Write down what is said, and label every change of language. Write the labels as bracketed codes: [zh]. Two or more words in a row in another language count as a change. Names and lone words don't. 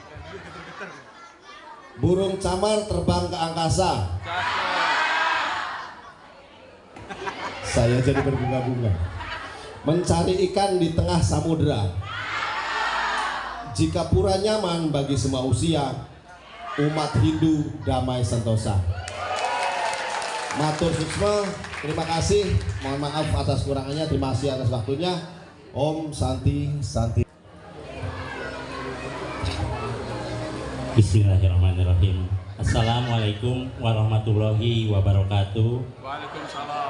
[id] Burung camar terbang ke angkasa. Saya jadi berbunga-bunga. Mencari ikan di tengah samudera. Jika pura nyaman bagi semua usia, umat Hindu damai sentosa. [ban] Matur suksma, [id] terima kasih. Mohon maaf atas kurangannya, terima kasih atas waktunya. [sa] ॐ शान्ति शान्ति. [ar] بسم الله الرحمن الرحيم. السلام عليكم ورحمة الله وبركاته. وعليكم السلام.